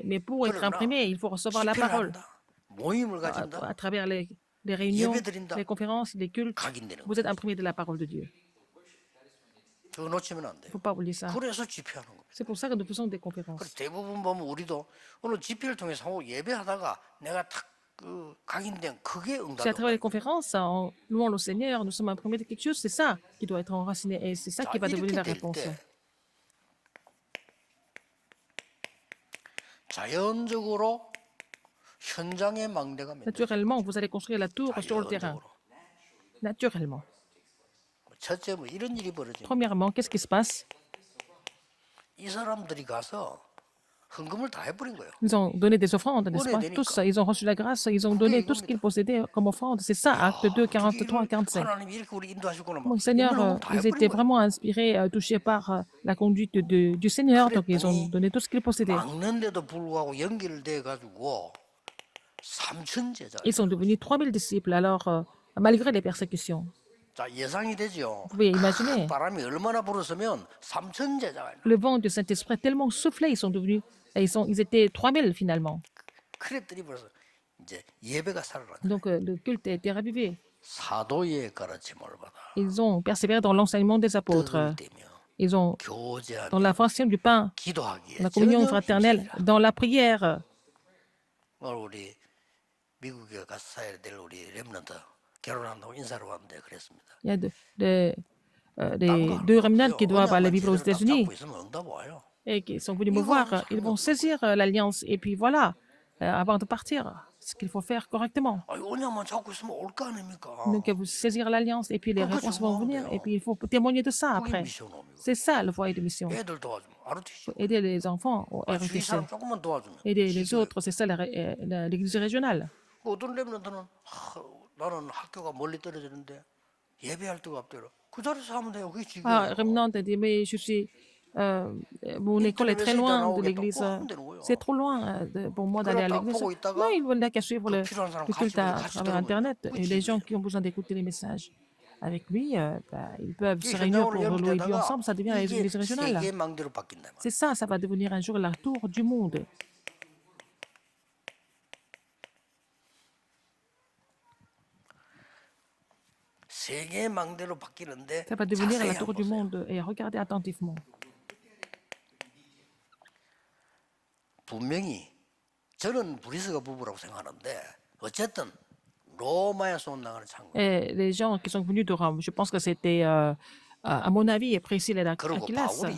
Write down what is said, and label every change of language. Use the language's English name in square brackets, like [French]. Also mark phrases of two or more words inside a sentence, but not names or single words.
[French] Mais pour être imprimé, il faut recevoir la [Korean] 집회를 [French] parole. [Korean] 한다. 모임을 가진다. [French] À travers les réunions, [Korean] 예배 드린다. [French] les conférences, les cultes, [Korean] 각인되는 거. [French] vous êtes imprimé de la parole de Dieu. [Korean] 그거 놓치면 안 [French] Il ne [Korean] 돼요. [French] faut pas oublier ça. [Korean] 그래서 집회하는 거예요. [French] C'est pour ça que nous faisons des [Korean] 그래서 [French] conférences. [Korean] 대부분 보면 우리도 오늘 집회를 통해서 하고 예배하다가 내가 탁그 각인된 그게 [French] C'est à [Korean] 응답이 [French] travers les conférences, en louant le Seigneur, nous sommes imprimés de quelque chose. C'est ça qui doit être enraciné et c'est ça qui va devenir la réponse. [Korean] 자연적으로 현장의 망대가 맺어요. [French] Naturellement, vous allez construire la tour sur le terrain. [Korean] 자연적으로. [French] Naturellement. [Korean] 첫째 뭐 이런 일이 벌어집니다. [French] Premièrement, qu'est-ce qui se passe? [Korean] 이 사람들이 가서 헌금을 다 해버린 거예요. [French] Ils ont donné des offrandes, n'est-ce pas? Tous, ils ont reçu la grâce, ils ont donné tout ce qu'ils possédaient comme offrande. C'est ça, acte 2, 43 à 45. [Korean] 하나님이 이렇게 우리 인도하시구나. [French] Mon Seigneur, ils étaient vraiment inspirés, touchés par la conduite du Seigneur, donc ils ont donné tout ce qu'ils possédaient. [Korean] 막는데도 불구하고 연결돼 가지고 3천 제자. [French] Ils sont devenus 3000 disciples, alors, malgré les persécutions. [Korean] 자 예상이 되죠. [French] Vous pouvez imaginer, [Korean] 바람이 얼마나 불었으면 3천 제자가. [French] le vent du Saint-Esprit a tellement soufflé, ils sont devenus, ils étaient 3000 finalement. [Korean] 그랬더니 벌써 이제 예배가 살아났다. [French] Donc le culte a été ravivé. [Korean] 사도의 가르침을 받아 [French] Ils ont persévéré dans l'enseignement des apôtres. [Korean] 떡을 떼며 [French] Ils ont, [Korean] 교제하며 [French] dans la fraction du pain, [Korean] 기도하기에 [French] la communion [Korean] 전혀 [French] fraternelle, [Korean] 힘쓰리라. [French] dans la prière. [Korean] 오늘 우리 미국에 가서 사야 될 우리 렘넌트 결혼한다고 인사를 왔는데 그랬습니다. [French] Il y a [Korean] 딴 [French] des [Korean] 거 [French] deux [Korean] 할거 [French] remnants qui [Korean] 없어요. [French] doivent aller [Korean] 언약만 [French] vivre aux [Korean] 제대로 딱 [French] États-Unis [Korean] 잡고 있으면 응답 와요. [French] et qui sont venus me voir. Ils vont saisir l'alliance et puis voilà, avant de partir, ce qu'il faut faire correctement. [Korean] 아니, 언약만 잡고 있으면 올 거 아닙니까? [French] Donc, il faut saisir l'alliance et puis les réponses vont venir et puis il faut témoigner de ça [Korean] 그게 [French] après. [Korean] 미션홈이고 [French] C'est ça le foyer de mission. [Korean] 애들 도와주면 ROTC. [French] Aider les enfants au [Korean] 아니, 주위 [French] RUTC. [Korean] 사람 조금만 도와주면 [French] Aider les [Korean] 시교육. [French] autres, c'est ça l'église régionale. [Korean] 어떤 렘넌트는 나는 학교가 멀리 떨어지는데 예배할 데가 없대요. 그 자리에서 하면 돼요. 그게 [French] Ah, [Korean] 지금 [French] Remnant a dit, mais mon école est très loin de l'église. C'est trop loin pour moi d'aller à l'église. Non, il n'a qu'à suivre le culte à travers Internet. Et les gens qui ont besoin d'écouter les messages avec lui, ils peuvent se réunir pour louer Dieu ensemble. Ça devient l'église [Korean] 이게 [French] régionale. [Korean] 세계 망대로 바뀐다. [French] C'est ça va devenir un jour la tour du monde. [Korean] 세계 망대로 바뀌는데 [French] Ça va devenir [Korean] 자세히 [French] la tour [Korean] 한번 [French] du [Korean] 보세요. [French] monde. Et regardez attentivement. [Korean] 분명히 저는 브리스가 부부라고 생각하는데 어쨌든 로마에서 온 나가는 창고. [French] Et les gens qui sont venus de Rome, je pense que c'était, à mon avis, Priscille et [Korean] 그리고 [French] Aquilas. [Korean] 바울이